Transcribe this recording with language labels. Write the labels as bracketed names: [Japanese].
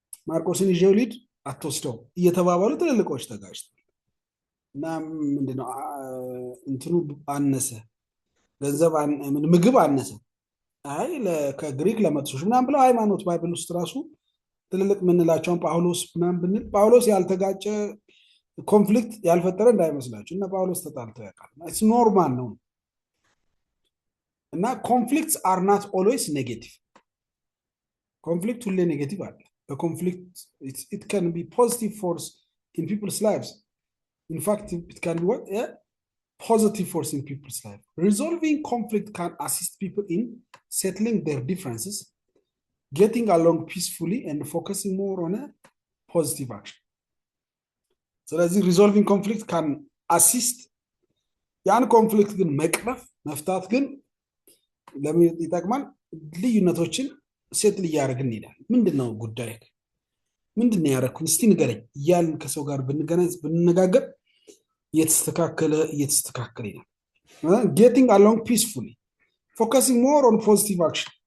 [Amharic] ማርቆስን ይዤው ሊድ አትወስደው እየተባባሉ ትልልቆች ተጋጭተዋል። እና ምንድነው እንትኑ አነሰ ገንዘብ ምግብ አነሰ አይ ከግሪክ ለመጥሶች ምናምን ብለው ሃይማኖት ባይብል ውስጥ ራሱ ትልልቅ ምንላቸውን ጳውሎስ ምናምን ብንል ጳውሎስ ያልተጋጨ ኮንፍሊክት ያልፈጠረ እንዳይመስላችሁ እና ጳውሎስ ተጣልተው ያውቃል። ኢትስ ኖርማል ነው። [English] እና ኮንፍሊክትስ አር ናት ኦልዌይስ ኔጌቲቭ [Amharic] ኮንፍሊክት ሁሌ ኔጌቲቭ አለ። በኮንፍሊክት [English] it can be positive force in people's lives. In fact it can be what positive force in people's life. Resolving conflict can assist people in settling their differences, getting along peacefully and focusing more on a positive action. So that's resolving conflict can assist [Amharic] ያን ኮንፍሊክት ግን መቅረፍ መፍታት ግን ለምን ይጠቅማል? ልዩነቶችን ሴትል እያደረግን እንሄዳለን። ምንድነው ጉዳይ ምንድነው ያደረኩኝ እስቲ ንገረኝ እያልን ከሰው ጋር ብንነጋገር እየተስተካከለ ይላል። [English] getting along peacefully, focusing more on positive action.